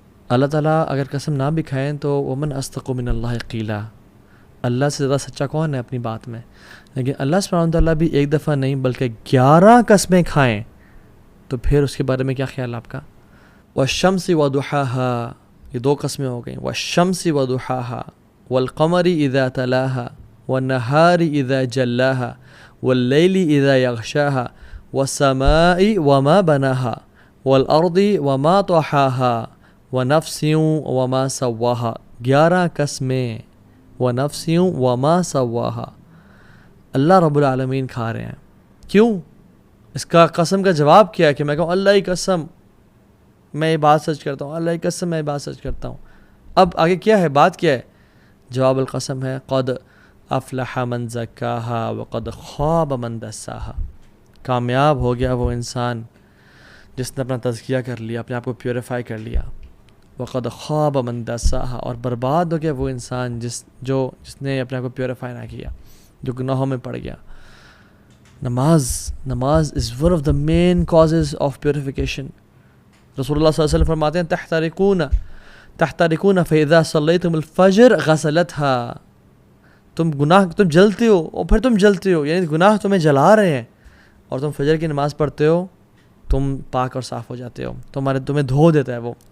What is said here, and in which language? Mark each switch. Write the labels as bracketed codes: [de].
[ur] اللہ تعالیٰ اگر قسم نہ بھی کھائیں تو [ar] ومن اصدق من اللہ قیلا, [ur] اللہ سے زیادہ سچا کون ہے اپنی بات میں. لیکن اللہ سبحانہ وتعالیٰ بھی ایک دفعہ نہیں بلکہ 11 قسمیں کھائیں تو پھر اس کے بارے میں کیا خیال آپ کا. [ar] والشمس وضحاها, [ur] یہ 2 قسمیں ہو گئیں. [ar] والشمس وضحاها والقمر اذا تلاها والنهار اذا جلاها واللیل اذا یغشاها والسماء وما بناها والارض وما طحاها ونفس وما سواها. [ur] 11 قسمیں. [ar] ونفس وما سواها, [ur] اللہ رب العالمین کھا رہے ہیں. کیوں؟ اس کا قسم کا جواب کیا ہے کہ میں کہوں اللہ کی قسم میں یہ بات سچ کرتا ہوں, اللہ کی قسم میں یہ بات سچ کرتا ہوں. اب آگے کیا ہے, بات کیا ہے؟ جواب القسم ہے [ar] قد افلح من زکاها وقد خاب من دساها. [ur] کامیاب ہو گیا وہ انسان جس نے اپنا تزکیہ کر لیا, اپنے آپ کو پیوریفائی کر لیا. [ar] وقد خاب من دساها, [ur] اور برباد ہو گیا وہ انسان جس نے اپنے آپ کو پیوریفائی نہ کیا, جو گناہوں میں پڑ گیا. [en] نماز is one of the main causes of purification. [ur] رسول اللہ صلی اللہ علیہ وسلم فرماتے ہیں [ar] تحترقون فاذا صلیتم الفجر غسلتها, [ur] تم جلتے ہو اور پھر تم جلتے ہو, یعنی گناہ تمہیں جلا رہے ہیں اور تم فجر کی نماز پڑھتے ہو, تم پاک اور صاف ہو جاتے ہو, تمہیں دھو دیتا ہے وہ.